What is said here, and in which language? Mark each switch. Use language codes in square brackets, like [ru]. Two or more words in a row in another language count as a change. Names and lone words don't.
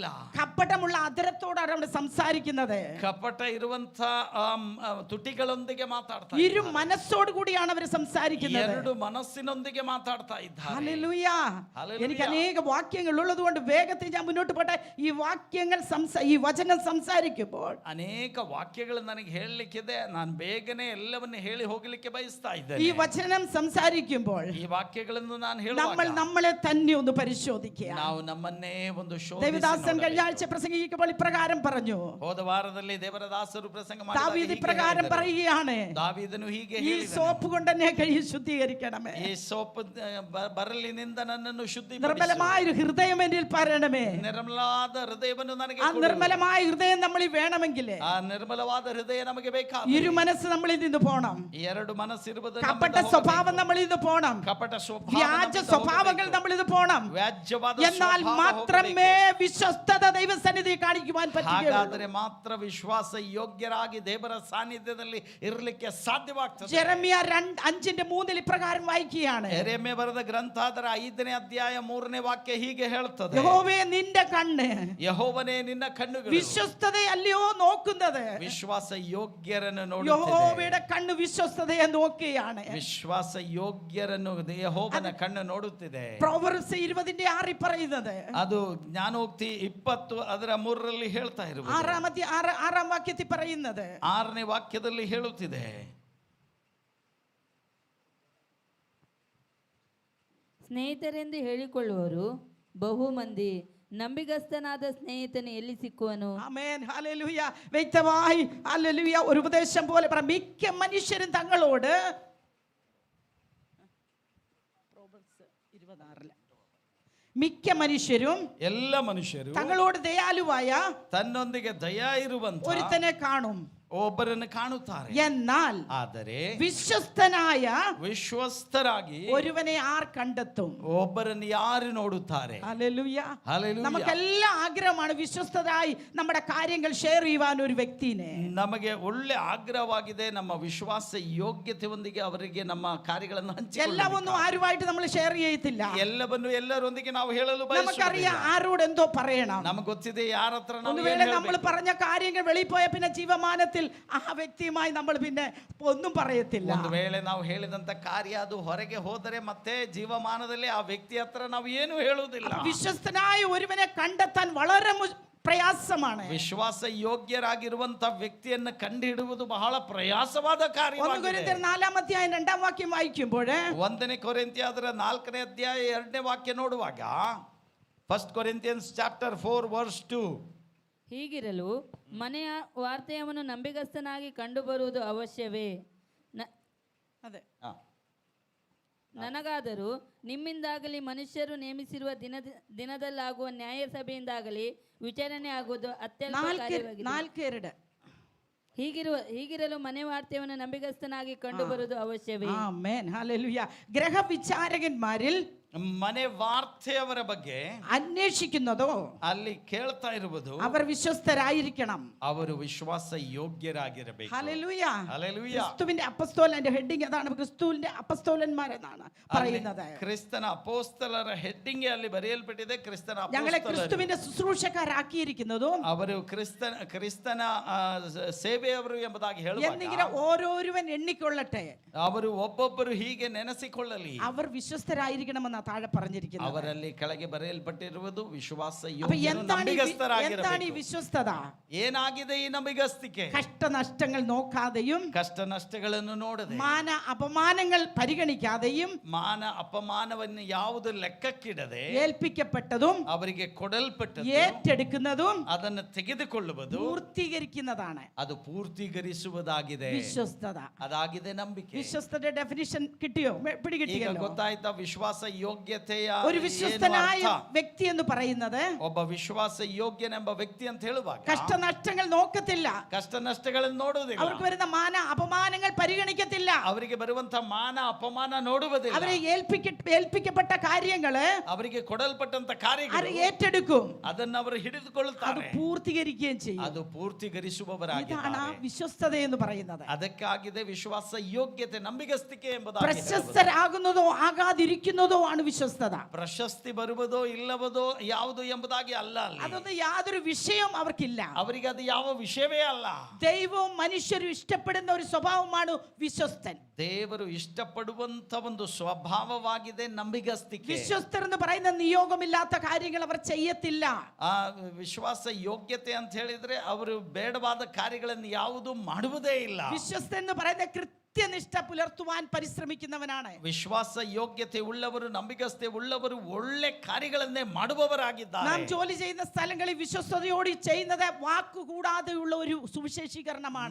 [ml] കപടമുള്ള അതിരത്തോടാണ് അവിടെ സംസാരിക്കുന്നത്. [kn] ಕಪಟ ಇರುವಂತ ತುಟಿಗಳೊಂದಿಗೆ ಮಾತಾಡ್ತಾ [ml] ഇരു മനസ്സോട് കൂടിയാണ് അവർ സംസാരിക്കുന്നത്. [kn] ಎರಡು ಮನಸ್ಸಿನೊಂದಿಗೆ ಮಾತಾಡ್ತಾ ಇದ್ದಾರೆ. [ml] ഹല്ലേലൂയ. എനിക്ക് അനേക വാക്യങ്ങൾ ഉള്ളതുകൊണ്ട് വേഗത്തിൽ ഞാൻ മുന്നോട്ട് പോട്ടെ. ഈ വാക്യങ്ങൾ ഈ വചനം സംസാരിക്കുമ്പോൾ [kn] ಅನೇಕ ವಾಕ್ಯಗಳು ನನಗೆ ಹೇಳಲಿಕ್ಕಿದೆ. ನಾನು ಬೇಗನೆ ಎಲ್ಲವನ್ನೂ ಹೇಳಿ ಹೋಗಲಿಕ್ಕೆ ಬಯಸ್ತಾ ಇದ್ದೇನೆ. [ml] ഈ വചനം സംസാരിക്കുമ്പോൾ [kn] ಈ ವಾಕ್ಯಗಳನ್ನು ನಾನು [ml] നമ്മൾ [kn] ಹೇಳುವಾಗ [ml] നമ്മളെ തന്നെ ഒന്ന് പരിശോധിക്കുക. [kn] ನಾವು ನಮ್ಮನ್ನೇ ಒಂದು [ml] ദേവദാസൻ കഴിഞ്ഞ ആഴ്ച പ്രസംഗിക്കുമ്പോൾ ഇപ്രകാരം പറഞ്ഞു. [kn] ಹೋದ ವಾರದಲ್ಲಿ ದೇವರದಾಸರು ಪ್ರಸಂಗ [ml] ദാവീദ് ഇപ്രകാരം പറയുകയാണ്, [kn] ದಾವೀದನು ಹೀಗೆ [ml] ഈ [kn] ಹೇಳಿದನು, [ml] സോപ്പ് കൊണ്ട് എന്നെ കഴുകി ശുദ്ധീകരിക്കണമേ. [kn] ಈ ಸೋಪ್ ಬರಲಿನಿಂದ ನನ್ನನ್ನು ಶುದ್ಧೀಕರಿಸು. [ml] നിർമ്മലമായ ഒരു ഹൃദയം എന്നിൽ പരണമേ. [kn] ನಿರ್ಮಲವಾದ ಹೃದಯವನ್ನು ನನಗೆ [ml] ആ [kn] ಕೊಡು. [ml] നിർമ്മലമായ ഹൃദയം നമ്മളിൽ വേണമെങ്കിൽ [kn] ಆ ನಿರ್ಮಲವಾದ ಹೃದಯ ನಮಗೆ ಬೇಕಾದ [ml] ഇരു മനസ്സ് നമ്മളിൽ നിന്ന് പോണം. [kn] ಎರಡು ಮನಸ್ಸಿರುವುದು [ml] കപട സ്വഭാവം നമ്മളിൽ നിന്ന് പോണം. [kn] ಕಪಟ ಸ್ವಭಾವ, [ml] വ്യാജ സ്വഭാവങ്ങൾ നമ്മളിൽ നിന്ന് പോണം. [kn] ವ್ಯಾಜ್ಯವಾದ [ml] എന്നാൽ [kn] ಸ್ವಭಾವ [ml] മാത്രമേ വിശ്വസ്തത ദൈവസന്നിധി കാണിക്കുവാൻ പറ്റുകയുള്ളൂ. [kn] ಹಾಗಾದರೆ ಮಾತ್ರ ವಿಶ್ವಾಸ ಯೋಗ್ಯರಾಗಿ ದೇವರ ಸಾನ್ನಿಧ್ಯದಲ್ಲಿ ಇರಲಿಕ್ಕೆ ಸಾಧ್ಯವಾಗ್ತದೆ. [ml] ജെറമ്യ 5:3 ഇപ്രകാരം വായിക്കുകയാണ്. [kn] ಯೆರೆಮೀಯ ಬರೆದ ಗ್ರಂಥ ಅದರ 5ನೇ ಅಧ್ಯಾಯ 3ನೇ ವಾಕ್ಯ ಹೀಗೆ ಹೇಳುತ್ತದೆ, [ml] യഹോവേ നിന്റെ കണ്ണ് [kn] ಯೆಹೋವನೇ ನಿನ್ನ ಕಣ್ಣುಗಳು [ml] വിശ്വസ്തതയല്ലയോ നോക്കുന്നത്. [kn] ವಿಶ್ವಾಸ ಯೋಗ್ಯರನ್ನು ನೋಡುತ್ತಿದೆ. [ml] യഹോവയുടെ കണ്ണ് വിശ്വസ്തതയെ നോക്കുകയാണ്. [kn] ವಿಶ್ವಾಸ ಯೋಗ್ಯರನ್ನು ಯೆಹೋವನ ಕಣ್ಣು ನೋಡುತ್ತಿದೆ. [ml] പ്രോവർബ്സ് 20:6 പറയുന്നത്, [kn] ಅದು ಜ್ಞಾನೋಕ್ತಿ 20 ಅದರ 3ರಲ್ಲಿ ಹೇಳ್ತಾ ಇರುವುದು. [ml] 6ാം വാക്യത്തിൽ പറയുന്നത്, [kn] 6ನೇ ವಾಕ್ಯದಲ್ಲಿ ಹೇಳುತ್ತಿದೆ, ಸ್ನೇಹಿತರೆಂದು ಹೇಳಿಕೊಳ್ಳುವರು ಬಹು ಮಂದಿ, ನಂಬಿಗಸ್ತನಾದ ಸ್ನೇಹಿತನು ಎಲ್ಲಿ ಸಿಕ್ಕುವನು. [ml] ആമേൻ, ഹല്ലേലൂയ. വ്യക്തമായി ഹല്ലേലൂയ ഒരു ഉപദേശം പോലെ പറ. മിക്ക മനുഷ്യരും തങ്ങളോട് മിക്ക മനുഷ്യരും [kn] ಎಲ್ಲ ಮನುಷ್ಯರು [ml] തങ്ങളോട് ദയാലുവായ [kn] ತನ್ನೊಂದಿಗೆ ದಯ ಇರುವಂತ [ml] ഒരുത്തനെ കാണും, [kn] ಒಬ್ಬರನ್ನು ಕಾಣುತ್ತಾರೆ. [ml] എന്നാൽ [kn] ಆದರೆ [ml] വിശ്വസ്തനായ [kn] ವಿಶ್ವಸ್ತರಾಗಿ [ml] ഒരുവനെ ആർ കണ്ടെത്തും? [kn] ಒಬ್ಬರನ್ನು ಯಾರು ನೋಡುತ್ತಾರೆ? [ml] ഹല്ലേലൂയ. ഹല്ലേലൂയ. നമുക്കെല്ലാം ആഗ്രഹമാണ് വിശ്വസ്തരായി നമ്മുടെ കാര്യങ്ങൾ ഷെയർ ചെയ്യുവാൻ ഒരു വ്യക്തിനെ. [kn] ನಮಗೆ ಒಳ್ಳೆ ಆಗ್ರಹವಾಗಿದೆ ನಮ್ಮ ವಿಶ್ವಾಸ ಯೋಗ್ಯತೆಯೊಂದಿಗೆ ಅವರಿಗೆ ನಮ್ಮ ಕಾರ್ಯಗಳನ್ನು [ml] എല്ലാം ഒന്നും ആരുമായിട്ട് നമ്മൾ ഷെയർ ചെയ്യത്തില്ല. [kn] ಎಲ್ಲವನ್ನು ಎಲ್ಲರೊಂದಿಗೆ ನಾವು ಹೇಳಲು [ml] നമുക്കറിയാം ആരോട് എന്തോ പറയണം. [kn] ನಮಗೆ ಗೊತ್ತಿದೆ ಯಾರ ಹತ್ರ ನಾವು [ml] ഒന്നുവേള നമ്മൾ പറഞ്ഞ കാര്യങ്ങൾ വെളിയിൽ പോയ പിന്നെ ജീവമാനത്തിൽ ആ വ്യക്തിയുമായി നമ്മൾ പിന്നെ ഒന്നും പറയത്തില്ല. [kn] ಒಂದು ವೇಳೆ ನಾವು ಹೇಳಿದಂತ ಕಾರ್ಯ ಅದು ಹೊರಗೆ ಹೋದರೆ ಮತ್ತೆ ಜೀವಮಾನದಲ್ಲಿ ಆ ವ್ಯಕ್ತಿ ಹತ್ರ ನಾವು ಏನು ಹೇಳುವುದಿಲ್ಲ. [ml] വിശ്വസ്തനായ ഒരുവനെ കണ്ടെത്താൻ വളരെ പ്രയാസമാണ്. [kn] ವಿಶ್ವಾಸ ಯೋಗ್ಯರಾಗಿರುವಂತ ವ್ಯಕ್ತಿಯನ್ನು ಕಂಡುಹಿಡುವುದು ಬಹಳ ಪ್ರಯಾಸವಾದ ಕಾರ್ಯವಾಗಿದೆ. 1 ಕೊರಿಂಥ್ಯർ 4 ಅಧ್ಯಾಯ 2 ವಾಕ್ಯ ವಾയിക്കുമ്പോൾ 1 ಕೊರಿಂಥ್ಯ ಅದರ 4ನೇ ಅಧ್ಯಾಯ 2ನೇ ವಾಕ್ಯ ನೋಡುವಾಗ [en] 1 Corinthians chapter 4 verse 2, [kn] ಹೀಗಿರಲು ಮನೆಯ ವಾರ್ತೆಯನ್ನು ನಂಬಿಗಸ್ತನಾಗಿ ಕಂಡುಬರುವುದು ಅವಶ್ಯವೇ. [ml] അതെ, [kn] ನನಗಾದರೂ ನಿಮ್ಮಿಂದಾಗಲಿ ಮನುಷ್ಯರು ನೇಮಿಸಿರುವ ದಿನದಲ್ಲಾಗುವ ನ್ಯಾಯ ಸಭೆಯಿಂದಾಗಲಿ ವಿಚಾರಣೆ ಆಗುವುದು ಅತ್ಯಲ್ಪ ಕಾರ್ಯವಾಗಿದೆ. ಹೀಗಿರಲು ಮನೆ ವಾರ್ತೆಯನ್ನು ನಂಬಿಗಸ್ತನಾಗಿ ಕಂಡುಬರುವುದು ಅವಶ್ಯವೇ. [ml] ആമേൻ, ഹല്ലേലൂയ. ഗ്രഹവിചാരകന്മാരിൽ [kn] ಮನೆ ವಾರ್ತೆಯವರ ಬಗ್ಗೆ [ml] അന്വേഷിക്കുന്നതോ [kn] ಅಲ್ಲಿ ಕೇಳ್ತಾ ಇರುವುದು [ml] അവർ വിശ്വസ്തരായിരിക്കണം. [kn] ಅವರು ವಿಶ್ವಾಸ ಯೋಗ್ಯರಾಗಿರಬೇಕು. [ml] ഹല്ലേലൂയ. ഹല്ലേലൂയ. ക്രിസ്തുവിന്റെ അപ്പസ്തോലന്റെ ഹെഡിങ് അതാണ്. ക്രിസ്തുവിന്റെ അപ്പസ്തോലന്മാരെന്നാണ് പറയുന്നത്. [kn] ಕ್ರಿಸ್ತನ ಅಪೋಸ್ತಲರ ಹೆಡ್ಡಿಂಗ್ ಅಲ್ಲಿ ಬರೆಯಲ್ಪಟ್ಟಿದೆ. ಕ್ರಿಸ್ತನ [ml] ഞങ്ങളെ [kn] ಅಪೋಸ್ತಲರು [ml] ക്രിസ്തുവിന്റെ ശുശ്രൂഷക്കാരാക്കിയിരിക്കുന്നതും [kn] ಅವರು ಕ್ರಿಸ್ತನ ಸೇವೆಯವರು ಎಂಬುದಾಗಿ [ml] എന്നിങ്ങനെ [kn] ಹೇಳುವಾಗ [ml] ഓരോരുവൻ എണ്ണിക്കൊള്ളട്ടെ. [kn] ಅವರು ಒಬ್ಬೊಬ್ಬರು ಹೀಗೆ ನೆನೆಸಿಕೊಳ್ಳಲಿ. [ml] അവർ വിശ്വസ്തരായിരിക്കണമെന്നാണ് താഴെ പറഞ്ഞിരിക്കുന്നത്. [kn] ಅವರಲ್ಲಿ ಕೆಳಗೆ ಬರೆಯಲ್ಪಟ್ಟಿರುವುದು ವಿಶ್ವಾಸ [ml] അപ്പൊ എന്താണ് ഈ വിശ്വസ്തത? [kn] ಏನಾಗಿದೆ ಈ ನಂಬಿಗಸ್ತಿಕೆ? [ml] കഷ്ടനഷ്ടങ്ങൾ നോക്കാതെയും [kn] ಕಷ್ಟ ನಷ್ಟಗಳನ್ನು ನೋಡದೆ, [ml] മാന അപമാനങ്ങൾ പരിഗണിക്കാതെയും [kn] ಮಾನ ಅಪಮಾನವನ್ನು ಯಾವುದು ಲೆಕ್ಕಕ್ಕಿಡದೆ [ml] ഏൽപ്പിക്കപ്പെട്ടതും [kn] ಅವರಿಗೆ ಕೊಡಲ್ಪಟ್ಟದ್ದು [ml] ഏറ്റെടുക്കുന്നതും [kn] ಅದನ್ನು ತೆಗೆದುಕೊಳ್ಳುವುದು [ml] പൂർത്തീകരിക്കുന്നതാണ് [kn] ಅದು ಪೂರ್ತಿಗರಿಸುವುದಾಗಿದೆ. [ml] വിശ്വസ്തത. [kn] ಅದಾಗಿದೆ ನಂಬಿಕೆ. [ml] വിശ്വസ്തയുടെ ഡെഫിനിഷൻ കിട്ടിയോ? [kn] ಈಗ [ml] പിടികിട്ടിയല്ലോ. [kn] ಗೊತ್ತಾಯ್ತಾ ವಿಶ್ವಾಸ ಯೋಗ್ಯತೆಯ [ml] ഒരു വിശ്വസ്തനായ [kn] ಏನು ಅರ್ಥ? [ml] വ്യക്തി എന്ന് പറയുന്നത് [kn] ಒಬ್ಬ ವಿಶ್ವಾಸ ಯೋಗ್ಯನೆಂಬ ವ್ಯಕ್ತಿ ಅಂತ ಹೇಳುವಾಗ [ml] കഷ്ടനഷ്ടങ്ങൾ നോക്കത്തില്ല. [kn] ಕಷ್ಟ ನಷ್ಟಗಳನ್ನು ನೋಡುವುದಿಲ್ಲ. [ml] അവർക്ക് വരുന്ന മാന അപമാനങ്ങൾ പരിഗണിക്കത്തില്ല. [kn] ಅವರಿಗೆ ಬರುವಂತ ಮಾನ ಅಪಮಾನ ನೋಡುವುದಿಲ್ಲ. [ml] അവരെ ഏൽപ്പിക്കപ്പെട്ട കാര്യങ്ങള് [kn] ಅವರಿಗೆ ಕೊಡಲ್ಪಟ್ಟಂತ [ml] അവർ [kn] ಕಾರ್ಯಗಳು [ml] ഏറ്റെടുക്കും. [kn] ಅದನ್ನು ಅವರು [ml] അത് [kn] ಹಿಡಿದುಕೊಳ್ಳುತ್ತಾರೆ. [ml] പൂർത്തീകരിക്കുകയും ചെയ്യും. [kn] ಅದು [ml] ഇതാണ് [kn] ಪೂರ್ತಿಗರಿಸುವವರಾಗಿದ್ದಾರೆ. [ml] വിശ്വസ്തത എന്ന് പറയുന്നത്. [kn] ಅದಕ್ಕಾಗಿದೆ ವಿಶ್ವಾಸ ಯೋಗ್ಯತೆ ನಂಬಿಗಸ್ತಿಕೆ ಎಂಬುದಾಗಿ ಹೇಳುವುದು. [ml] പ്രശസ്തരാകുന്നതോ ആകാതിരിക്കുന്നതോ ആണ് വിശ്വസ്തത. [kn] ಪ್ರಶಸ್ತಿ ಬರುವುದೋ ಇಲ್ಲವದೋ ಯಾವುದು ಎಂಬುದಾಗಿ ಅಲ್ಲ. ಅಲ್ಲಿ [ml] അതൊന്നും യാതൊരു വിഷയവും അവർക്കില്ല. [kn] ಅವರಿಗೆ ಅದು ಯಾವ ವಿಷಯವೇ ಅಲ್ಲ. [ml] ദൈവവും മനുഷ്യരും ഇഷ്ടപ്പെടുന്ന ഒരു സ്വഭാവമാണ് വിശ്വസ്തൻ. [kn] ದೇವರು ಇಷ್ಟಪಡುವಂತ ಒಂದು ಸ್ವಭಾವವಾಗಿದೆ ನಂಬಿಗಸ್ತಿಕೆ. [ml] വിശ്വസ്തർ എന്ന് പറയുന്ന നിയോഗമില്ലാത്ത കാര്യങ്ങൾ അവർ ചെയ്യത്തില്ല. [kn] ಆ ವಿಶ್ವಾಸ ಯೋಗ್ಯತೆ ಅಂತ ಹೇಳಿದ್ರೆ ಅವರು ಬೇಡವಾದ ಕಾರ್ಯಗಳನ್ನು ಯಾವುದು ಮಾಡುವುದೇ ಇಲ್ಲ. [ml] വിശ്വസ്തൻ എന്ന് പറയുന്ന കൃത്യനിഷ്ഠ പുലർത്തുവാൻ പരിശ്രമിക്കുന്നവനാണ്. [kn] ವಿಶ್ವಾಸ ಯೋಗ್ಯತೆ ಉಳ್ಳವರು, ನಂಬಿಗಸ್ತೆ ಉಳ್ಳವರು ಒಳ್ಳೆ ಕಾರ್ಯಗಳನ್ನೇ ಮಾಡುವವರಾಗಿದ್ದಾರೆ. [ml] നാം ജോലി ചെയ്യുന്ന സ്ഥലങ്ങളിൽ വിശ്വസ്തയോടെ ചെയ്യുന്നത് വാക്കുകൂടാതെയുള്ള ഒരു സുവിശേഷീകരണമാണ്.